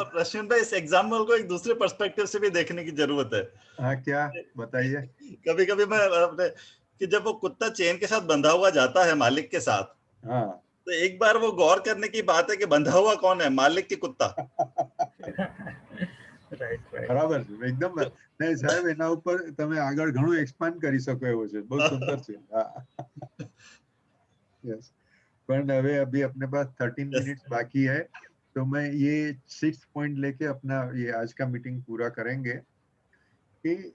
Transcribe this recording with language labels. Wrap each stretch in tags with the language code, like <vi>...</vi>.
<hi>रश्मिन भाई, इस एग्जाम्पल को एक दूसरे पर्सपेक्टिव से भी देखने की जरूरत है। हाँ क्या बताइए? कभी कभी मैं अपने कि जब वो कुत्ता चेन के साथ बंधा हुआ जाता है मालिक के साथ, हाँ तो एक बार वो गौर करने की बात है कि बंधा हुआ कौन है, मालिक की कुत्ता।</hi> <gu>બરાબર છે, એકદમ નહીં સાહેબ, એના ઉપર તમે આગળ ઘણું એક્સપાન્ડ કરી શકો એવો છે, બહુ સુંદર છે।</gu> <hi>यस, पर હવે अभी अपने पास 13 मिनट्स बाकी है, तो मैं ये 6th पॉइंट लेके अपना ये आज का मीटिंग पूरा करेंगे कि</hi>